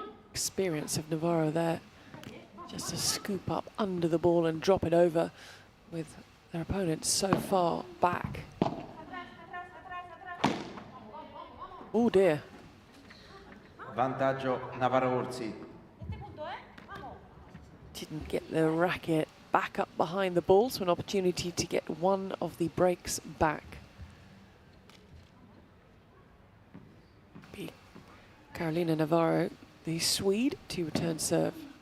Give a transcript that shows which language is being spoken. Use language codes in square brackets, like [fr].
[en] Experience of Navarro there. Just to scoop up under the ball and drop it over with their opponent so far back. Oh dear. [it] Vantaggio Navarro Orsi. [en] Didn't get the racket back up behind the ball, so an opportunity to get one of the breaks back. Carolina Navarro, the Swede, to return serve.